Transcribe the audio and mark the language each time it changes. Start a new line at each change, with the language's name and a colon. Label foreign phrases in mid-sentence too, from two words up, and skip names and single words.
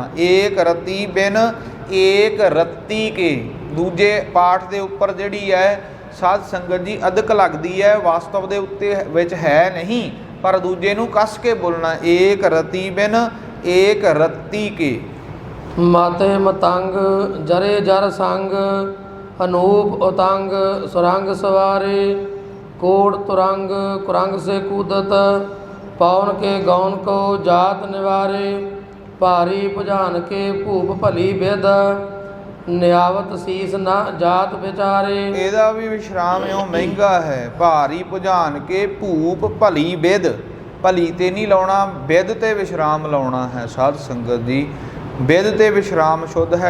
Braj: ਏਕ ਰਤੀ ਬਿਨ ਏਕ ਰੱਤੀ ਕੇ,
Punjabi: ਦੂਜੇ ਪਾਠ ਦੇ ਉੱਪਰ ਜਿਹੜੀ ਹੈ ਸਾਧ ਸੰਗਤ ਜੀ ਅਧਿਕ ਲੱਗਦੀ ਹੈ, ਵਾਸਤਵ ਦੇ ਉੱਤੇ ਵਿੱਚ ਹੈ ਨਹੀਂ, ਪਰ ਦੂਜੇ ਨੂੰ ਕੱਸ ਕੇ ਬੋਲਣਾ।
Braj: ਏਕ ਰਤੀ ਬਿਨ ਏਕ ਰੱਤੀ ਕੇ। ਮਾਤੇ ਮਤੰਗ ਜਰੇ ਜਰ ਸੰਗ, ਅਨੂਪ ਉਤੰਗ ਸੁਰੰਗ ਸਵਾਰੇ। ਕੋੜ ਤੁਰੰਗ ਕੁਰੰਗ ਸੇ ਕੂਦਤ, पवन के गौन को जात निवारे। भारी भुजान के भूप भली बिद, ਨਿਆਵਤ ਸੀਸ ਨਾ ਜਾਤ ਵਿਚਾਰੇ।
Punjabi: ਇਹਦਾ ਵੀ ਵਿਸ਼ਰਾਮ ਇਉਂ ਮਹਿੰਗਾ ਹੈ।
Braj: ਭਾਰੀ ਭੁਜਾਨ ਕੇ ਭੂਪ ਭਲੀ ਬਿਦ,
Punjabi: ਭਲੀ ਤੇ ਨਹੀਂ ਲਾਉਣਾ, ਬਿਦ ਤੇ ਵਿਸ਼ਰਾਮ ਲਾਉਣਾ ਹੈ। ਸਾਧ ਸੰਗਤ ਜੀ ਬਿਦ ਤੇ ਵਿਸ਼ਰਾਮ ਸ਼ੁੱਧ ਹੈ।